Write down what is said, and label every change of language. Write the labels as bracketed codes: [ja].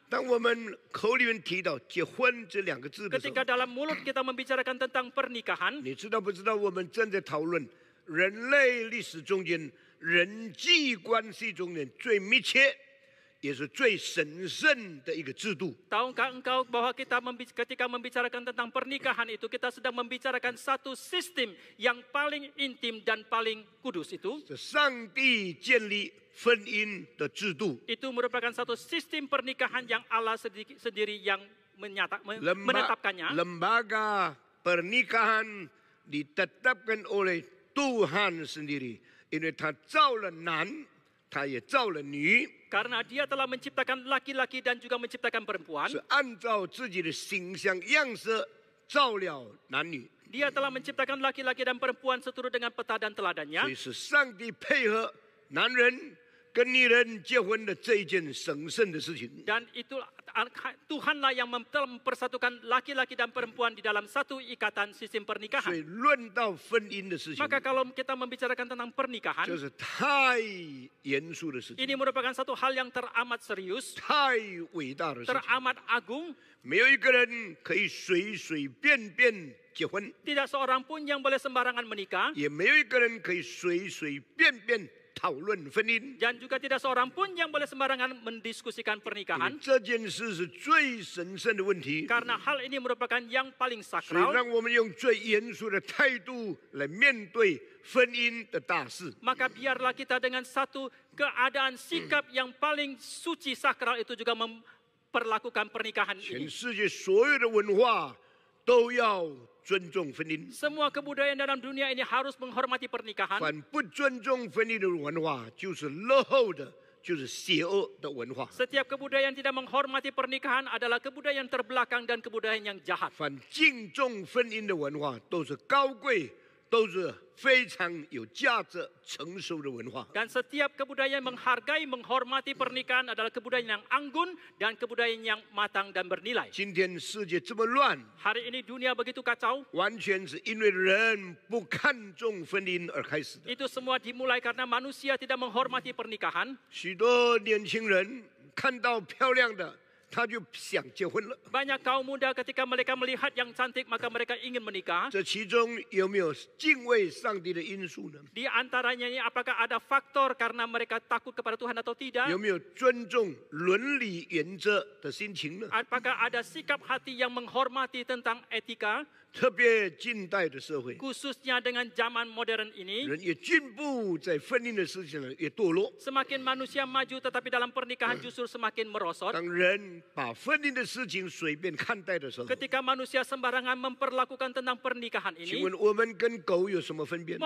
[zh] 当我们口里面提到结婚这两个字的时候 [id] Ketika，dalam mulut kita membicarakan tentang pernikahan, [zh] 你知道不知道我们正在讨论人类历史中间人际关系中间最密切，也是最神圣的一个制度。 [id] Tahukah engkau bahwa ketika membicarakan tentang pernikahan itu kita sedang membicarakan satu sistem yang paling intim dan paling kudus itu? [zh] 这上帝建立婚姻的制度， [id] Itu merupakan satu sistem pernikahan yang Allah sendiri yang menetapkannya. lembaga pernikahan ditetapkan oleh Tuhan sendiri, [zh] 因为他造了男，他也造了女， [id] Karena dia telah menciptakan laki-laki dan juga menciptakan perempuan. [zh] 是按照自己的形象样式造了男女， [id] Dia telah menciptakan laki-laki dan perempuan seturut dengan peta dan [zh] 所 [id] teladannya. [zh] 以是上帝配合男人跟女人结婚的这一件神圣的事情。 [id] Dan itu Tuhanlah yang telah mempersatukan laki-laki dan perempuan di dalam satu ikatan sistem [zh] 所 [id] pernikahan. [zh] 以论到婚姻的事情， [id] Maka kalau kita membicarakan tentang pernikahan, [zh] 这是太严肃的事情， [id] ini merupakan satu hal yang teramat serius, [zh] 太伟大的事情。 [id] teramat agung. [zh] 没有一个人可以随随便便结婚， [id] Tidak seorang pun yang boleh sembarangan menikah, [zh] 也没有一个人可以随随便便讨论婚姻。 [id] dan juga tidak seorang pun yang boleh sembarangan mendiskusikan [zh] 因为 [id] pernikahan. [zh] 这件事是最神圣的问题， [id] Karena hal ini merupakan yang paling [zh] 所以 [id] sakral, [zh] 让我们用最严肃的态度来面对婚姻的大事。 [id] maka biarlah kita dengan satu keadaan sikap yang paling suci sakral itu juga memperlakukan pernikahan [zh] 全 [id] ini. [zh] 世界所有的文化都要尊重婚姻， [id] Semua kebudayaan dalam dunia ini harus menghormati pernikahan. [zh] 反不尊重婚姻的文化就是落后的，就是邪恶的文化。 [id] Setiap kebudayaan yang tidak menghormati pernikahan adalah kebudayaan terbelakang dan kebudayaan yang jahat. [zh] 反敬重婚姻的文化都是高贵，都是非常有价值、成熟的文化。 [id] Dan setiap kebudayaan yang menghargai, menghormati pernikahan adalah kebudayaan yang anggun dan kebudayaan yang matang dan bernilai. [zh] 今天世界这么乱， [id] Hari ini dunia begitu kacau, [zh] 完全是因为人不看重婚姻而开始的。 [id] itu semua dimulai karena manusia tidak menghormati pernikahan. [zh] 许多年轻人看到漂亮的，他就想结婚了。 [id] Banyak kaum muda ketika mereka melihat yang cantik maka mereka ingin menikah. [zh] 这其中有没有敬畏上帝的因素呢？ [id] Di antaranya ini apakah ada faktor karena mereka takut kepada Tuhan atau tidak? [zh] 有没有尊重伦理原则的心情呢？ [id] Apakah ada sikap hati yang menghormati tentang etika? [zh] 特别近代的社会， [id] Khususnya dengan zaman modern ini, [zh] 人越进步，在婚姻的事情上越堕落。 [id] semakin manusia maju tetapi dalam pernikahan justru semakin merosot. [zh] 当人把婚姻的事情随便看待的时候， [id] Ketika manusia sembarangan memperlakukan tentang pernikahan [zh] 请问我们跟狗有什么分别呢？